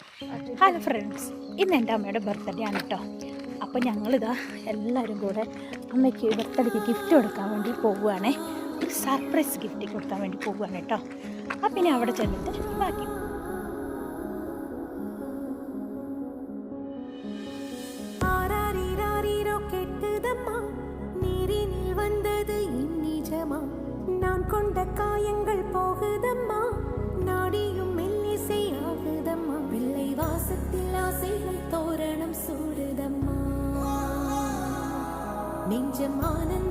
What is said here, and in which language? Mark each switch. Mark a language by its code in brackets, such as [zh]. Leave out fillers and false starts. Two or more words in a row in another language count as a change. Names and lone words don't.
[en] hello friends, [ml] ഇന്ന് എൻ്റെ അമ്മയുടെ ബർത്ത്ഡേ ആണ് കേട്ടോ. അപ്പോൾ ഞങ്ങളിതാ എല്ലാവരും കൂടെ അമ്മയ്ക്ക് ബർത്ത്ഡേക്ക് ഗിഫ്റ്റ് കൊടുക്കാൻ വേണ്ടി പോവുകയാണേ. ഒരു [en] surprise gift [ml] കൊടുക്കാൻ വേണ്ടി പോവുകയാണ് കേട്ടോ. അപ്പം ഇനി അവിടെ ചെന്നിട്ട് ബാക്കി [ta] நான் கொண்ட காயங்கள் போகுதம்மா, நாடியும் மெல்லிசையாகுதம்மா, வெள்ளை வாசத்தில் ஆசைகள் தோரணம் சூடுதம்மா, நெஞ்சமான